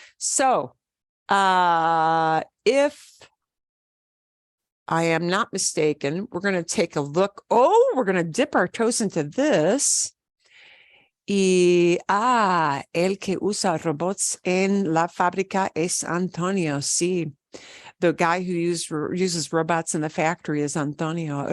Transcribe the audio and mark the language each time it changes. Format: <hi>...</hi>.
<en>So, if I am not mistaken, we're going to take a look. Oh, we're going to dip our toes into this.</en> <es>Y, el que usa robots en la fábrica es Antonio. Sí.</es> <en>The guy who uses robots in the factory is Antonio.</en>